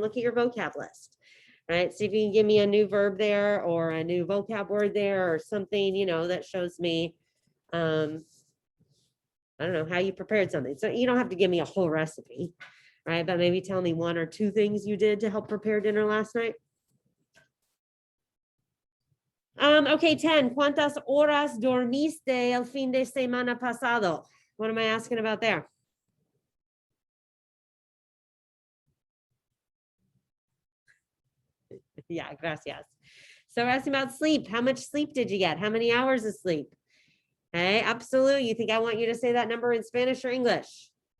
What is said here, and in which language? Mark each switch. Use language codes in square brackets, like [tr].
[en] Look at your vocab list. Right, see if you can give me a new verb there, or a new vocab word there, or something, that shows me, I don't know, how you prepared something. So you don't have to give me a whole recipe, right? But maybe tell me 1 or 2 things you did to help prepare dinner last night. Okay, 10. [es] ¿Cuántas horas dormiste el fin de semana pasado? [en] What am I asking about there? Yeah, gracias. So we're asking about sleep. How much sleep did you get? How many hours of sleep? Okay, absolutely. You think I want you to say that number in Spanish or English?